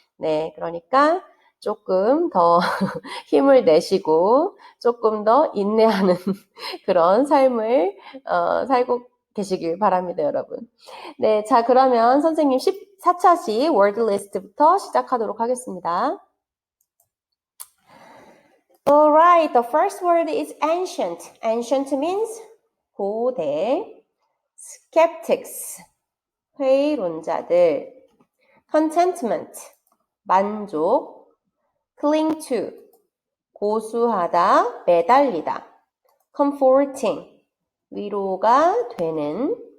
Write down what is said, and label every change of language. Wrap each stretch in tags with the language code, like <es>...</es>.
<ko>네, 그러니까 조금 더 힘을 내시고, 조금 더 인내하는 그런 삶을, 살고 계시길 바랍니다, 여러분. 네, 자, 그러면 선생님 14차시 월드 리스트부터 시작하도록 하겠습니다.</ko> <en>Alright, the first word is ancient. Ancient means 고대. Skeptics, 회의론자들. Contentment, 만족. Cling to, 고수하다, 매달리다. Comforting, 위로가 되는.</en>